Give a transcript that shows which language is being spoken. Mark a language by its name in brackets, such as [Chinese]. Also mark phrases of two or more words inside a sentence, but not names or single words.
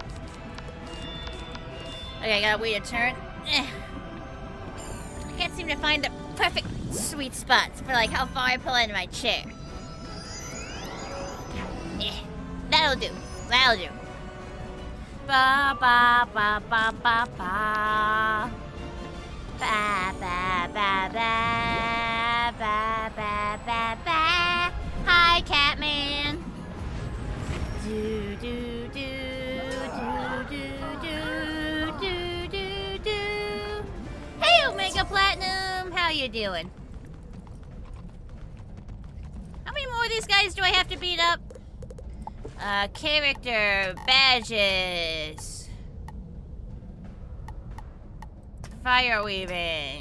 [English] Okay, I gotta wait a turn. I can't seem to find the perfect sweet spots for like how far I pull into my chair. That'll do. Ba ba ba ba ba ba. Ba ba ba ba ba ba ba ba. Hi, Catman. Do do do do do do do do do. Hey, Omega Platinum, how you doing? How many more of these guys do I have to beat up? Character badges. Fire weaving.